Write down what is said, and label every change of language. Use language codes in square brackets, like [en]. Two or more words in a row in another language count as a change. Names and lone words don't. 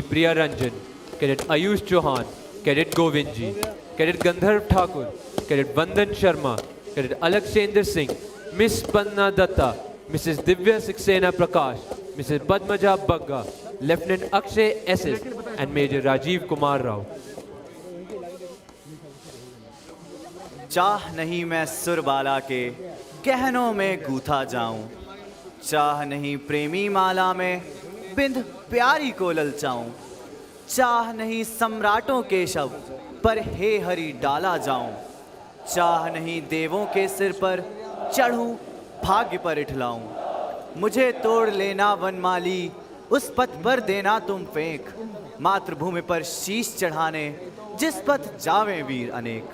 [en] Priya Ranjan, Cadet Ayush Chauhan, Cadet Govindji, Cadet Gandharv Thakur, Cadet Vandan Sharma, Cadet Alakshendra Singh, Miss Panna Datta, Mrs. Divya Saxena Prakash, Mrs. Padmaja Bagga, Lieutenant Akshay SS, and Major Rajiv Kumar Rao. [hi] चाह नहीं मैं सुरबाला के गहनों में गूथा जाऊं, चाह नहीं प्रेमी माला में बिंद प्यारी को ललचाऊं, चाह नहीं सम्राटों के शव पर हे हरि डाला जाऊं, चाह नहीं देवों के सिर पर चढ़ूं भाग्य पर इठलाऊं, मुझे तोड़ लेना वनमाली उस पथ पर देना तुम फेंक, मातृभूमि पर शीश चढ़ाने जिस पथ जावें वीर अनेक।